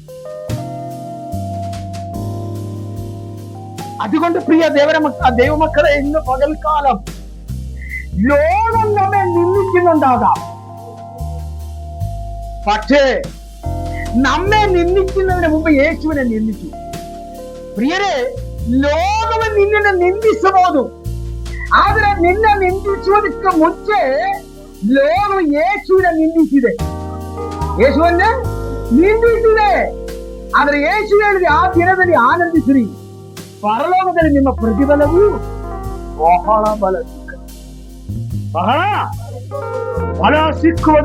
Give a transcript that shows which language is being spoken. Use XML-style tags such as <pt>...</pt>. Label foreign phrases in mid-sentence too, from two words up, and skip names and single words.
<ml>അതുകൊണ്ട് പ്രിയ ദൈവമക്കളെ, ഇന്ന് പകൽക്കാലം ലോകം നമ്മെ നിന്ദിക്കുന്നുണ്ടാകാം. പക്ഷേ നമ്മെ നിന്ദിക്കുന്നതിന് മുമ്പ് യേശുവിനെ നിന്ദിച്ചു.</ml> <kn>ಪ್ರಿಯರೇ, ಲೋಕವು ನಿನ್ನನ್ನು ನಿಂದಿಸಬಹುದು, ಆದ್ರೆ ನಿನ್ನ ನಿಂದಿಸುವುದಕ್ಕೆ ಮುಂಚೆ ಲೋಕವು ಯೇಸುವಿನ ನಿಂದಿಸಿದೆ. ಯೇಸುವನ್ನ ನಿಂದಿಸಿದೆ. ಆದ್ರೆ ಯೇಸು ಹೇಳಿದೆ, ಆ ದಿನದಲ್ಲಿ ಆನಂದಿಸಿರಿ, ಪರಲೋಕದಲ್ಲಿ ನಿಮ್ಮ ಪ್ರತಿಫಲವು ಬಹಳ ಬಹಳ ಸಿಕ್ಕುವುದು.</kn>